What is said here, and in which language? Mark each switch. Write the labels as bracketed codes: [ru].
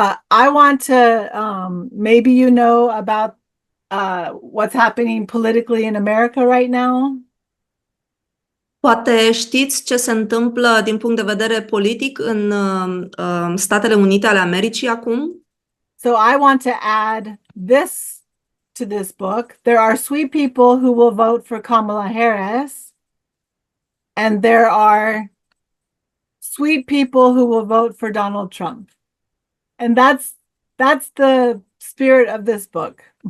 [en] I want to, maybe you know about what's happening politically in America right now. [ro] Poate știți ce se întâmplă din punct de vedere politic în Statele Unite ale Americii acum? [en] So I want to add this to this book. There are sweet people who will vote for Kamala Harris, and there are sweet people who will vote for Donald Trump. And that's the spirit of this book.